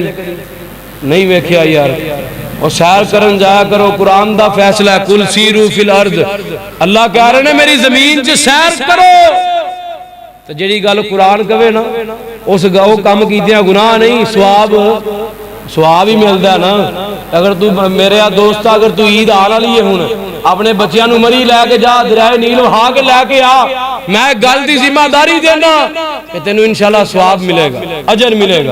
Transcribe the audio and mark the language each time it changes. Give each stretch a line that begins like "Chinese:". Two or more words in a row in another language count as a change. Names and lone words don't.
Punjabi: نہیں ویکھیا یار. اور سیر کرن جایا کرو، قرآن دا فیصلہ ہے
Arabic: قل سيروا في الأرض.
Punjabi: اللہ کہہ رہے نے میری زمین چ سیر کرو. تو جیہڑی گل قرآن کہے نا اس او کم کیتیاں گناہ نہیں، ثواب ہی ملدا ہے نا. اگر تو میرے دوست اگر تو عید آن والی ہے ہن اپنے بچیاں کو مری لے کے جا دریائے نیل وہا کے لے کے آ، میں گل دی ذمہ داری دینا کہ تینوں ان شاء اللہ ثواب ملے گا، اجر ملے گا.